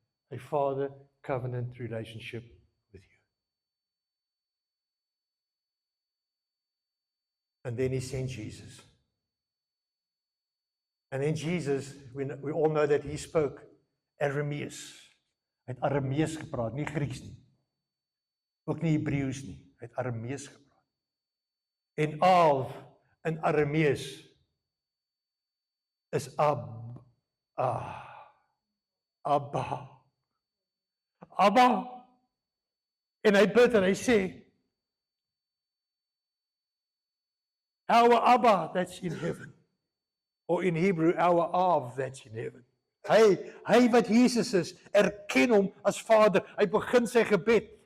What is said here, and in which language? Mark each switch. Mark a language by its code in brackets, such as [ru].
[en] A father covenant relationship with you. And then He sent Jesus. And then Jesus, we all know that He spoke Aramees. [af] Hy het Aramees gepraat, nie Grieks nie. Ook nie Hebreëus nie. Hy het Aramees gepraat. En Av in Aramees is Abba. Abba. En hy bid en hy sê, [en] our Abba that's in heaven. Or in Hebrew, our Av that's in heaven. [af] Hy wat Jesus is, erken hom as Vader. Hy begin sy gebed